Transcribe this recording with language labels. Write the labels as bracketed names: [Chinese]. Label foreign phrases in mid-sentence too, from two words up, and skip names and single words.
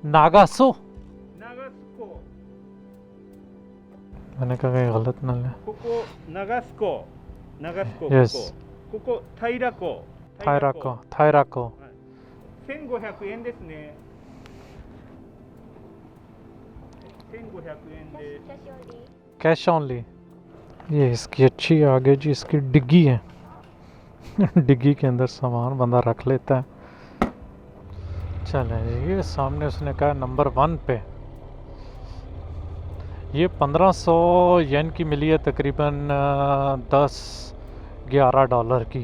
[Japanese] नागासो। 長須港。 [Hindi] मैंने कहा कहीं गलत ना ले। [Japanese] ここ長須港。長須港。 [English] Yes. [Japanese] ここ平港。 थायराको थायराको। 1500円ですね。1500円で。 [English] cash only. [Hindi] ये इसकी अच्छी आगे जी, इसकी डिग्गी है। डिग्गी के अंदर सामान बंदा रख लेता है। चलें जी, ये सामने उसने कहा नंबर 1 पे। ये 1500 येन की मिली है, तकरीबन 10-11 डॉलर की।